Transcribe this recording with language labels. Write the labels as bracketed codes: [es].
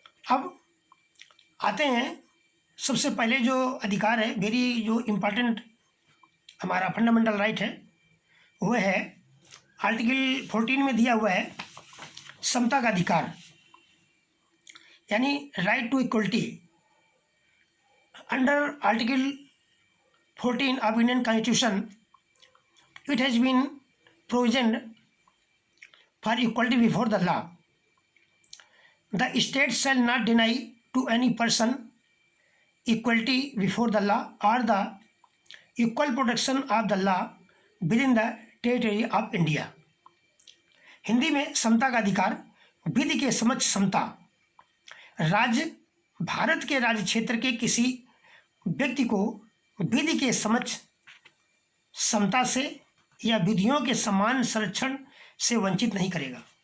[hi] अब आते हैं सबसे पहले जो अधिकार है, वेरी जो इम्पोर्टेंट हमारा फंडामेंटल राइट है, वह है आर्टिकल 14 में दिया हुआ है समता का अधिकार, यानी right to equality. [en] Under article 14 of Indian Constitution, it has been provisioned for equality before the law. The state shall not deny to any person equality before the law or the equal protection of the law within the territory of India. [hi] Hindi में समता का अधिकार, विधि के समक्ष समता, राज्य भारत के राज्य क्षेत्र के किसी व्यक्ति को विधि के समक्ष समता से या विधियों के समान संरक्षण से वंचित नहीं करेगा।